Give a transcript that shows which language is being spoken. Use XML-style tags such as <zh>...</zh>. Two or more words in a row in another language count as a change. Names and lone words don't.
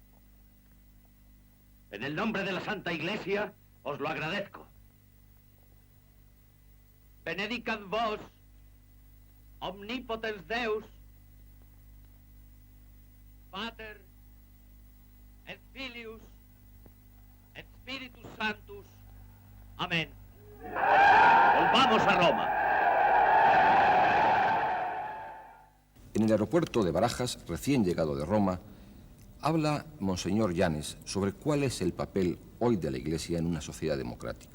<es>En el nombre de la Santa Iglesia, os lo agradezco.</es> <la>Benedicat vos, omnipotens Deus, Pater, et Filius, et Spiritus Sanctus.</la> <es>Amén. Volvamos a Roma. En el aeropuerto de Barajas, recién llegado de Roma, habla Monseñor Llanes sobre cuál es el papel hoy de la Iglesia en una sociedad democrática.</es>